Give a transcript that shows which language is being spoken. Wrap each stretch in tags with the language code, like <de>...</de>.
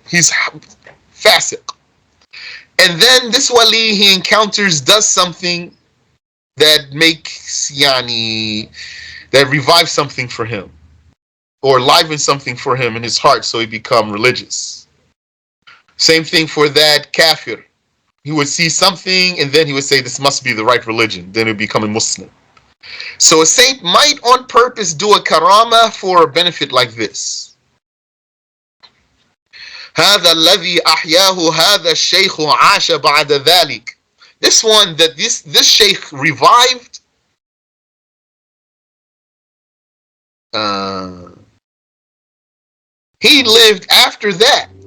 <en>He's fasiq. And then this wali he encounters does something that makes that revives something for him, or livens something for him in his heart, so he become religious. Same thing for that kafir. He would see something and then he would say this must be the right religion, then he would become a Muslim. So a saint might on purpose do a karama for a benefit like this.</en> <ar>هذا الذي أحياه هذا الشيخ عاش بعد ذلك.</ar> <en>This one that this Shaykh revived, he lived after that.</en>